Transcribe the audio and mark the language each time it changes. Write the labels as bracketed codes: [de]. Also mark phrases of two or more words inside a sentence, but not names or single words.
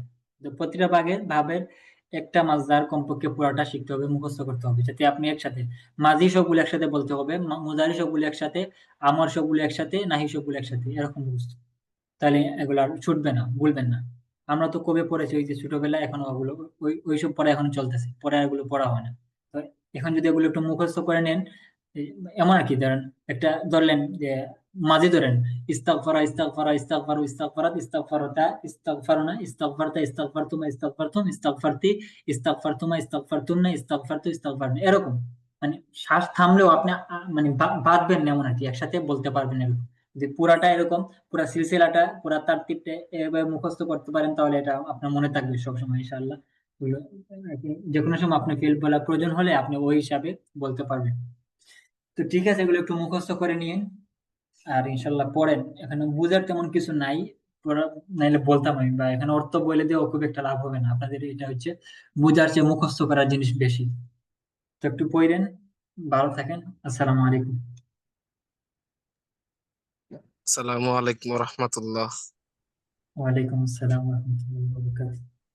[bn] তো প্রতিটা ভাবের একটা মাসদার কমপক্ষে পুরাটা শিখতে হবে, মুখস্থ করতে হবে, যাতে আপনি একসাথে মাঝি সবগুলো একসাথে বলতে হবে, মুজারি সবগুলো একসাথে, আমর সবগুলো একসাথে, নাহি সবগুলো একসাথে, এরকম মুখস্থ। তাহলে এগুলো আর ছুটবে না, ভুলবেন না। আমরা তো কবে পড়েছি ওই যে ছোটবেলায়, এখনো ওগুলো ওইসব পড়া এখনো চলতেছে, পরে আর এগুলো পড়া হয় না। তো এখন যদি এগুলো একটু মুখস্থ করে নেন, এই- এমন আর কি, ধরেন একটা ধরলেন যে মাঝে ধরেন [ar] استغفر استغفرا استغفروا استغفرت استغفرتا استغفرن استغفرت استغفرتما استغفرتم استغفرت استغفرتما استغفرتن استغفرت استغفرنا, [bn] এরকম। মানে শ্বাস থামলেও আপনি মানে বাঁধবেন না, এমন আর কি, একসাথে বলতে পারবেন এরকম। যদি পুরাটা এরকম, পুরা সিলসিলাটা, পুরা তারতিবটা এভাবে মুখস্থ করতে পারেন, তাহলে এটা আপনার মনে থাকবে সবসময় ইনশাআল্লাহ। ওগুলো আর কি, যে কোনো সময় আপনি ফিল বলা প্রয়োজন হলে আপনি ওই হিসাবে বলতে পারবেন। তো ঠিক আছে, এগুলো একটু মুখস্থ করে নিয়ে আর ইনশাল্লাহ পড়েন। এখানে বুঝার তেমন কিছু নাই, পড়া নাইলে বলতাম আমি, বা এখানে অর্থ বলে দিয়েও খুব একটা লাভ হবে না আপনাদের। এটা হচ্ছে বুঝার চেয়ে মুখস্থ করার জিনিস বেশি। তো একটু পড়েন, ভালো থাকেন। [ar] السلام عليكم. السلام عليكم رحمة الله. وعليكم السلام ورحمة الله وبركاته.